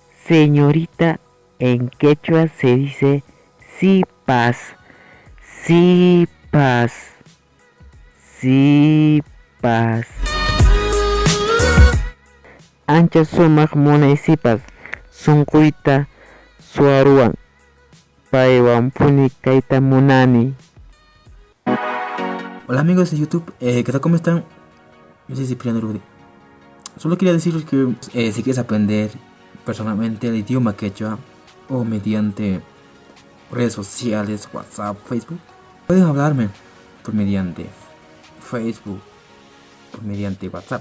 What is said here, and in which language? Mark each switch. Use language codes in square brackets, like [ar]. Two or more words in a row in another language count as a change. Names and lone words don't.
[es] señorita en quechua se dice [qu] sipas, sipas, sipas. Ancha sumaq munay sipas, sunquyta suaruwan, paywanpuni kayta munani. [es] Hola amigos de YouTube, ¿qué tal? ¿Cómo están? Yo soy Cipriano Rudy. Solo quería decirles que si quieres aprender personalmente el idioma quechua o mediante redes sociales, WhatsApp, Facebook, pueden hablarme por mediante Facebook, por mediante WhatsApp.